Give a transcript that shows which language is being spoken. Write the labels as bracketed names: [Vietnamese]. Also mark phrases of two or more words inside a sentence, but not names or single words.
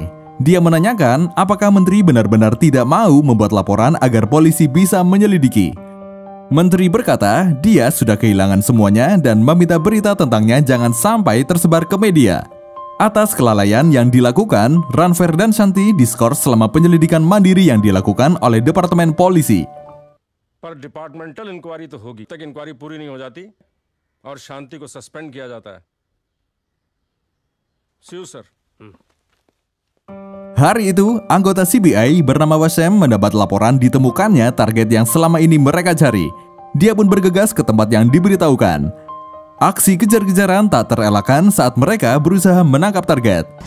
[Indonesian] Dia menanyakan apakah menteri benar-benar tidak mau membuat laporan agar polisi bisa menyelidiki. Menteri berkata dia sudah kehilangan semuanya dan meminta berita tentangnya jangan sampai tersebar ke media. Atas kelalaian yang dilakukan, Ranfer dan Shanti diskors selama penyelidikan mandiri yang dilakukan oleh Departemen Polisi. [Hindi] पर [English] departmental inquiry [Hindi] तो होगी, तक इंक्वायरी पूरी नहीं हो जाती और शांति को सस्पेंड किया जाता है। [English] See you, sir. [Indonesian] Hari itu, anggota CBI bernama Wasem mendapat laporan ditemukannya target yang selama ini mereka cari. Dia pun bergegas ke tempat yang diberitahukan. Aksi kejar-kejaran tak terelakkan saat mereka berusaha menangkap target.